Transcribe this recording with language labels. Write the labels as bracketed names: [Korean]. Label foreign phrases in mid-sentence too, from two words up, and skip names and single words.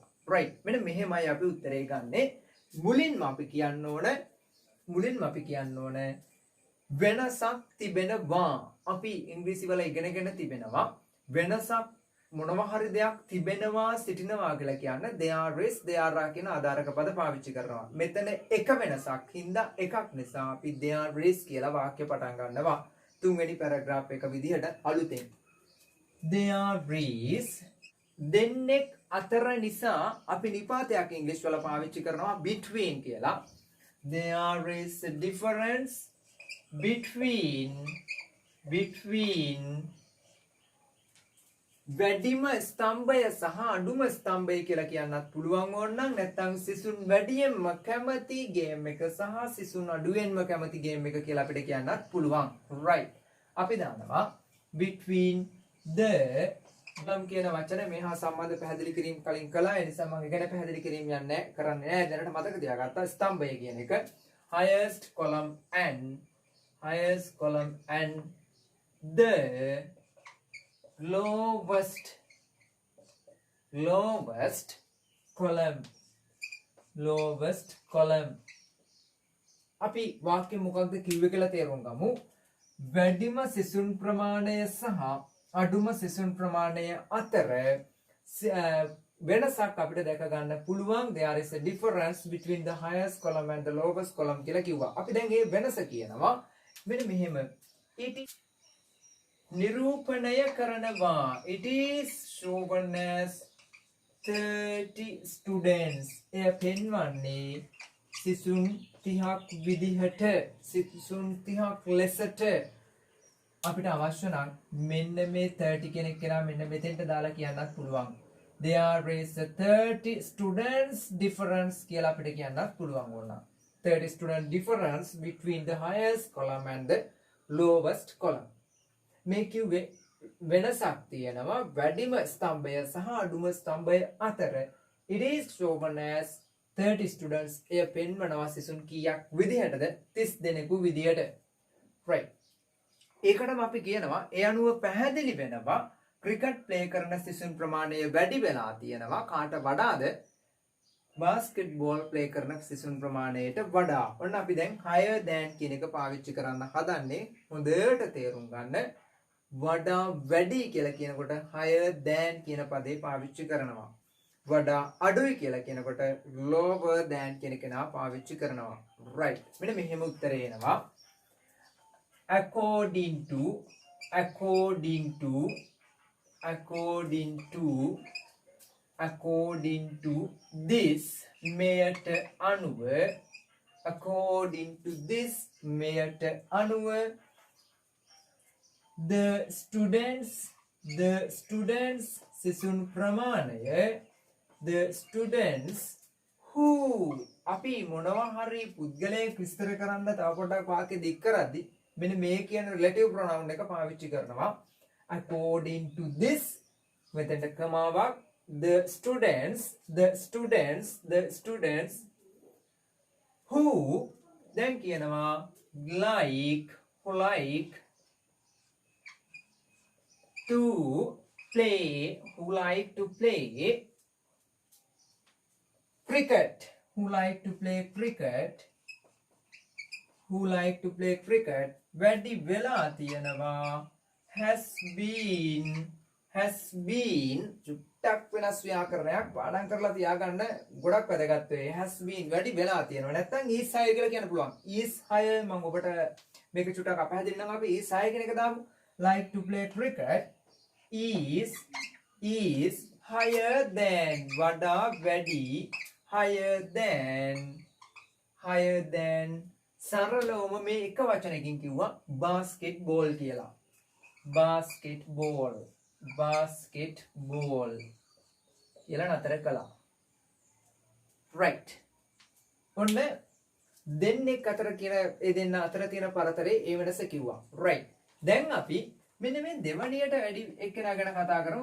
[Sinhala] right. මෙන්න මෙහෙමයි අපි උත්තරේ ගන්නෙ. මුලින්ම අපි කියන්න ඕන වෙනසක් තිබෙනවා. අපි ඉංග්‍රීසි වල ඉගෙනගෙන තිබෙනවා වෙනසක් මොනවා හරි දෙයක් තිබෙනවා සිටිනවා කියලා කියන්න [English] there is there are [Sinhala] කියන ආධාරක පද පාවිච්චි කරනවා. මෙතන එක වෙනසක් හින්දා එකක් නිසා අපි [English] there is [Sinhala] කියලා වාක්‍ය පටන් ගන්නවා. තුන්වෙනි පැරග්‍රාෆ් එක විදිහට අලුතෙන් [English] there is [Sinhala] දෙන්නෙක් අතර නිසා අපි නිපාතයක් ඉංග්‍රීසි වල පාවිච්චි කරනවා between කියලා. [English] there is a difference between [Sinhala] වැඩිම ස්තම්භය සහ අඩුම ස්තම්භය කියලා කියන්නත් පුළුවන් ඕනනම් නැත්නම් සිසුන් වැඩියෙන්ම කැමති ගේම් එක සහ සිසුන් අඩුවෙන්ම කැමති ගේම් එක කියලා අපිට කියන්නත් පුළුවන්. right. අපි දානවා [English] between the [Sinhala] නම් කියන වචන මෙහා සම්බන්ධ පැහැදිලි කිරීම කලින් කළා. ඒ නිසා මම ගැන පැහැදිලි කිරීම කරන්නේ නැහැ. දැනට මතක තියාගත්තා ස්තම්භය කියන එක. [English] highest column and the lowest column. [Sinhala] අපි වාක්‍ය මොකක්ද කිව්වේ කියලා තේරුම් ගමු. වැඩිම සිසුන් ප්‍රමාණය සහ අඩුම සිසුන් ප්‍රමාණය අතර වෙනසක් අපිට දැක ගන්න පුළුවන්. [English] there is a difference between the highest column and the lowest column [Sinhala] කියලා කිව්වා. අපි දැන් මේ වෙනස කියනවා මෙන්න මෙහෙම. නිරූපණය කරනවා. [English] it is shown as 30 students. [Sinhala] එය පෙන්වන්නේ සිසුන් 30ක් විදිහට, සිසුන් 30ක් ලෙසට. අපිට අවශ්‍ය නම් මෙන්න මේ 30 කෙනෙක් කියලා මෙන්න මෙතෙන්ට දාලා කියන්නත් පුළුවන්. [English] there is a 30 students difference [Sinhala] කියලා අපිට කියන්නත් පුළුවන් වුණා. [English] 30 student difference between the highest column and the lowest column. [Sinhala] මේ කිව්වේ වෙනසක් තියෙනවා වැඩිම ස්තම්භය සහ අඩුම ස්තම්භය අතර. [English] it is shown as 30 students. [Sinhala] එය පෙන්වනවා සිසුන් කීයක් විදිහටද? 30 දෙනෙකු විදිහට. right. ඒකටම අපි කියනවා ඒ අනුව පැහැදිලි වෙනවා [English] cricket play [Sinhala] කරන සිසුන් ප්‍රමාණය වැඩි වෙලා තියෙනවා කාට වඩාද? [English] basketball play [Sinhala] කරන සිසුන් ප්‍රමාණයට වඩා. ඔන්න අපි දැන් [English] higher than [Sinhala] කියන එක පාවිච්චි කරන්න හදන්නේ. හොඳට තේරුම් ගන්න. වඩා වැඩි කියලා කියනකොට [English] higher than [Sinhala] කියන පදේ පාවිච්චි කරනවා. වඩා අඩුයි කියලා කියනකොට [English] lower than [Sinhala] කියන කෙනා පාවිච්චි කරනවා. right. මෙන්න මෙහෙම උත්තරේ එනවා. [English] according to this [Sinhala] මෙයට අනුව [English] the students [Sinhala] සිසුන් ප්‍රමාණය [English] the students who [Sinhala] අපි මොනවා හරි පුද්ගලයෙක් විස්තර කරන්න තව පොඩක් වාක්‍ය දික් කරද්දි මෙන්න මේ කියන [English] relative pronoun [Sinhala] එක පාවිච්චි කරනවා. [English] according to this [Sinhala] මෙතෙන්ට කමාවක් [English] the students who [Sinhala] දැන් කියනවා [English] like to play cricket [Sinhala] වැඩි වෙලා තියෙනවා [English] has been [Sinhala] චුට්ටක් වෙනස් ව්‍යාකරණයක් පාඩම් කරලා තියාගන්න ගොඩක් වැදගත් වෙයි. [English] has been [Sinhala] වැඩි වෙලා තියෙනවා. නැත්නම් [English] is high [Sinhala] කියලා කියන්න පුළුවන්. [English] is high [Sinhala] මම ඔබට මේක චුට්ටක් අපහැදිලි නම් අපි [English] is high [Sinhala] කියන එක දාමු. [English] like to play cricket is is higher than [Sinhala] වඩා වැඩි [English] higher than [Sinhala] සරලවම මේ එක වචනකින් කිව්වා [English] basketball කියලා basketball [Sinhala] කියලා නතර කළා right ඔන්න දෙන්නෙක් අතර කියන ඒ දෙන්න අතර තියෙන පරතරේ ඒ වෙනස කිව්වා right දැන් අපි මෙන්න මේ දෙවණියට වැඩි එක්කෙනා ගැන කතා කරමු